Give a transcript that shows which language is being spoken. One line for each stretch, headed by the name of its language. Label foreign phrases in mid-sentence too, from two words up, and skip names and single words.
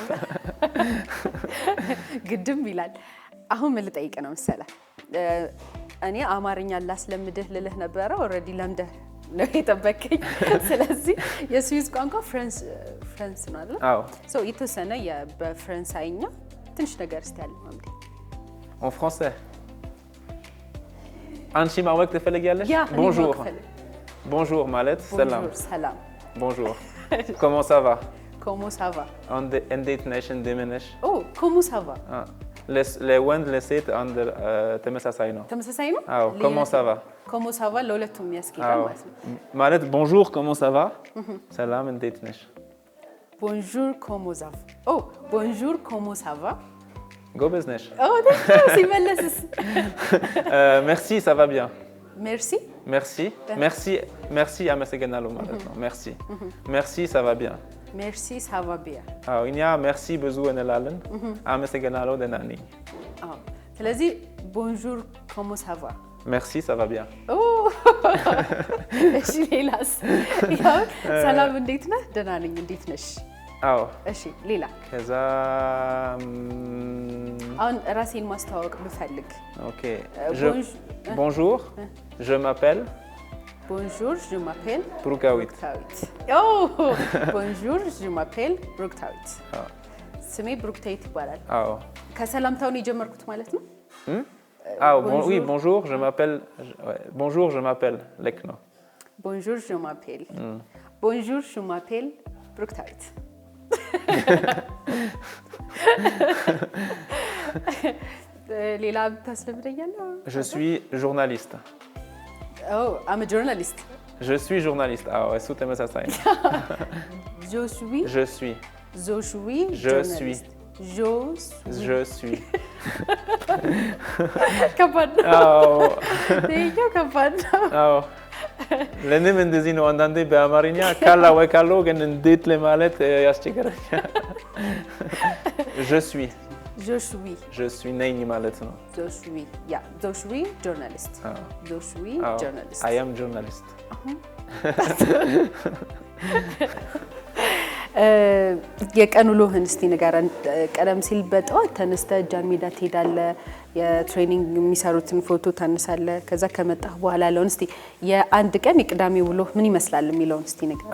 Amharic: ግድም ይላል። አሁን ምን ልጠይቅ ነው መሰለህ? እኔ አማርኛ ላስለምድህ ልልህ ነበረ። ኦልሬዲ ለምደህ ነው የጠበቀኝ። ስለዚህ የስዊዝ ቋንቋ ፍራንስ ነው አይደል? የተወሰነ በፍራንሳይኛ ትንሽ ነገር እስቲ ያለ ማምዴ
French: en français
Amharic: አንቺ ማወቅ ትፈልጊያለሽ?
French: bonjour
Amharic: ማለት ሰላም።
French: bonjour comment ça va?
Amharic: እንዴት ነሽ? እንደምን ነሽ?
French: comment ça va?
Amharic: ለወንድ ለሴት አንድ ተመሳሳይ ነው።
French: comment ça va? comment ça va
Amharic: ለሁለቱም ያስኬዳል ማለት ነው።
French: ማለት bonjour comment ça va?
Amharic: ሰላም እንዴት ነሽ?
French: bonjour comment ça va? bonjour comment ça va?
Amharic: ጎበዝ ነሽ። ሲመለስስ?
French: merci ça va bien. merci
Amharic: አመሰግናለሁ ማለት ነው።
French: merci ça va bien. merci ça va bien.
Amharic: እኛ merci ብዙ እንላለን። አመሰግናለሁ ደህና ነኝ።
French: ስለዚህ bonjour comment ça va? merci ça va bien.
Amharic: እሺ ሌላስ? ሰላም እንዴት ነህ? ደህና ነኝ እንዴት ነሽ? እሺ ሌላ? ከዛ አሁን ራሴን ማስተዋወቅ ብፈልግ
French: bonjour je m'appelle ብሩክታዊት። bonjour je m'appelle
Amharic: ብሩክታዊት። ስሜ ብሩክታዊት ይባላል። ከሰላምታውን የጀመርኩት ማለት ነው።
French: bonjour je m'appelle
Amharic: ልክ ነው።
French: bonjour je m'appelle ብሩክታዊት።
Amharic: ሌላ ታስለምደኛለህ?
French: je suis journaliste.
English: I'm a journalist.
French: je suis journaliste.
Amharic: እሱ ተመሳሳይ ነው።
French: je suis
Amharic: ከባድ ነው። ለእኔም እንደዚህ ነው። አንዳንዴ በአማርኛ ካላወቃለሁ ግን እንዴት ለማለት ያስቸግረኛል።
French: je suis
Amharic: ነኝ ማለት ነው።
French: je suis journalist.
English: I am journalist.
Amharic: የቀን ውሎህን እስቲ ንገረን። ቀደም ሲል በጠዋት ተነስተህ ጃን ሜዳ ትሄዳለህ፣ የትሬኒንግ የሚሰሩትን ፎቶ ታነሳለህ። ከዛ ከመጣህ በኋላ ያለውን እስቲ የአንድ ቀን የቅዳሜ ውሎህ ምን ይመስላል የሚለውን እስቲ ንገረን።